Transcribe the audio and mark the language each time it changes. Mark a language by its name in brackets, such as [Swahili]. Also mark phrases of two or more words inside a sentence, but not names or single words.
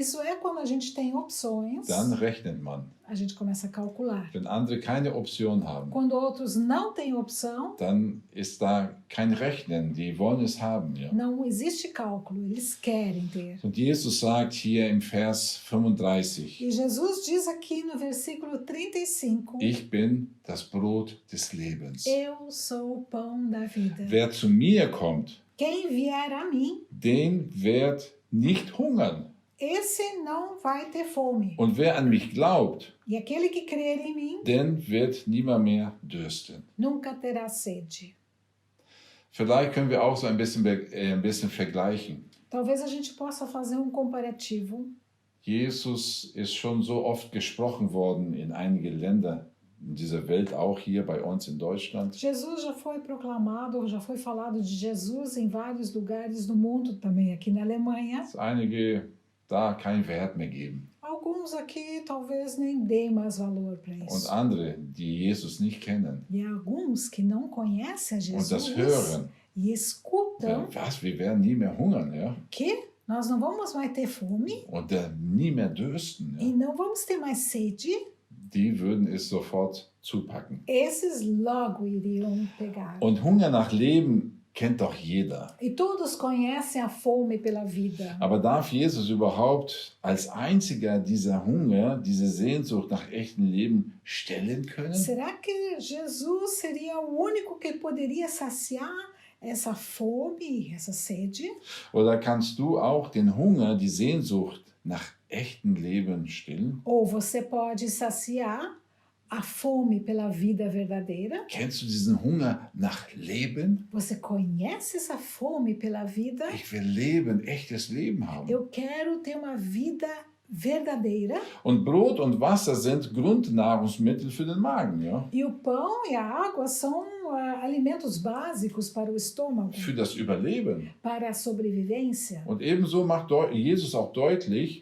[Portuguese] Isso é quando a gente tem opções, [German] dann rechnet man. [Portuguese] a gente começa a calcular. [German] Wenn andere keine Option haben, [Portuguese] Quando outros não têm opção, [German] dann ist da kein Rechnen. Die wollen es haben. Ja. [Portuguese] não existe cálculo, eles querem ter. [German] Und Jesus sagt hier im Vers 35, [Portuguese] E Jesus diz aqui no versículo 35, [German] ich bin das Brot des Lebens. [Portuguese] eu sou o pão da vida. [German] Wer zu mir kommt, [Portuguese] Quem vier a mim, [German] den wird nicht hungern. [Portuguese] esse não vai ter fome. [German] Und wer an mich glaubt, [Portuguese] E aquele que crer em mim, [German] den wird niemand mehr dürsten. [Portuguese] nunca terá sede. [German] Vielleicht können wir auch so ein bisschen vergleichen. [Portuguese] Talvez a gente possa fazer um comparativo. [German] Jesus ist schon so oft gesprochen worden in einige Länder in dieser Welt, auch hier bei uns in Deutschland. [Portuguese] Jesus já foi proclamado, já foi falado de Jesus em vários lugares do mundo, também aqui na Alemanha. [German] Dass einige da keinen Wert mehr geben. [Portuguese] Alguns aqui talvez nem deem mais valor para [German] Und [Portuguese] isso. [German] andere, die Jesus nicht kennen [Portuguese] E há alguns que não conhecem a [German] und das [Portuguese] Jesus [German] hören, [Portuguese] e escutam [German] was, wir werden nie mehr hungern, ja? [Portuguese] que nós não vamos mais ter fome [German] Und nie mehr dürsten, [Portuguese] e [German] ja? [Portuguese] não vamos ter mais sede. [German] Die würden es sofort zupacken. [Portuguese] Esses logo iriam pegar. [German] Und Hunger nach Leben kennt doch jeder. [Portuguese] E todos conhecem a fome pela vida. [German] Aber darf Jesus überhaupt als einziger dieser Hunger, diese Sehnsucht nach echtem Leben stillen können? [Portuguese] Será que Jesus seria o único que poderia saciar essa fome, essa sede? [German] Oder kannst du auch den Hunger, die Sehnsucht nach echtem Leben stillen? [Portuguese] Ou você pode saciar a fome pela vida verdadeira? [German] Kennst du diesen Hunger nach Leben? [Portuguese] Você conhece essa fome pela vida? [German] Ich will Leben, echtes Leben haben. [Portuguese] Eu quero ter uma vida verdadeira. [German] Und Brot und Wasser sind Grundnahrungsmittel für den Magen, ja? [Portuguese] E o pão e a água são alimentos básicos para o estômago, [German] Für das Überleben. [Portuguese] para a sobrevivência. [German] Und ebenso macht Jesus auch deutlich,